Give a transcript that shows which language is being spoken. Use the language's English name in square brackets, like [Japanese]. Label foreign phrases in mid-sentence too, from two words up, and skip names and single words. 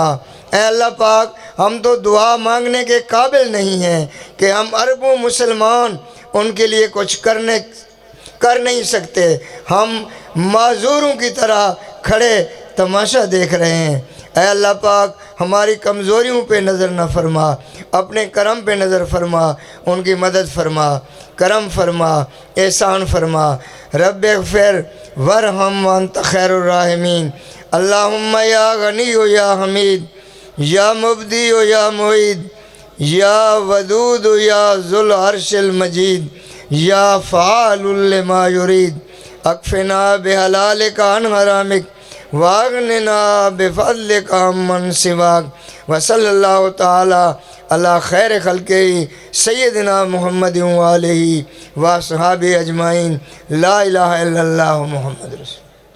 [Urdu] اے اللہ پاک ہم تو دعا مانگنے کے قابل نہیں ہیں کہ ہم اربوں مسلمان ان کے لیے کچھ کر نہیں سکتے، ہم معذوروں کی طرح کھڑے تماشا دیکھ رہے ہیں۔ اے اللہ پاک ہماری کمزوریوں پہ نظر نہ فرما، اپنے کرم پہ نظر فرما، ان کی مدد فرما، کرم فرما، احسان فرما۔ [Arabic] رب اغفر ورحم وانت خیر الراحمین۔ اللہم یا غنی و یا حمید، یا مبدی و یا معید، یا ودود و یا ذو العرش المجید، یا فعال لما یرید، اکفنا بحلالک عن حرامک، واغننا بفضلک عمن سواک۔ وصلی اللہ تعالی علی خیر خلقہ سیدنا محمد وآلہ وصحابہ اجمعین۔ لا الہ الا اللہ محمد رسول۔